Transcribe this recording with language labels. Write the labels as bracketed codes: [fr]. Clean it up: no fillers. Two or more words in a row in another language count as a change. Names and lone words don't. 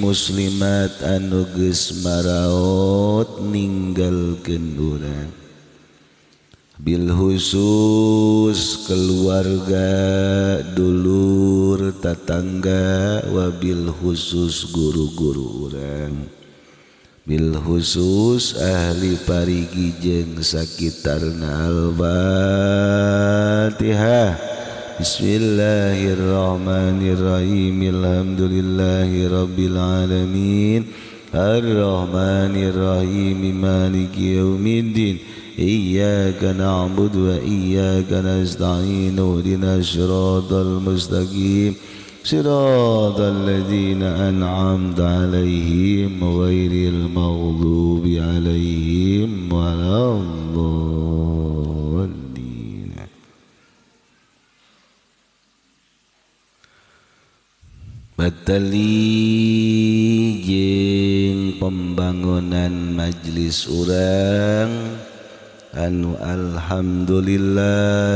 [su] muslimat anu geus maraot ninggalkeun urang [ar] بالخصوص [su] keluarga dulur tetangga [ar] وبالخصوص [su] guru-guru urang [ar] بالخصوص [su] ahli parigi jeung sakitarna [ar] الفاتحة بسم الله الرحمن الرحيم. الحمد لله رب العالمين. الرحمن الرحيم. مالك يوم الدين. إياك نعبد وإياك نستعين. اهدنا الصراط المستقيم. صراط الذين أنعمت عليهم غير المغضوب عليهم ولا الضالين. [su] Batali jeung pembangunan majlis urang anu alhamdulillah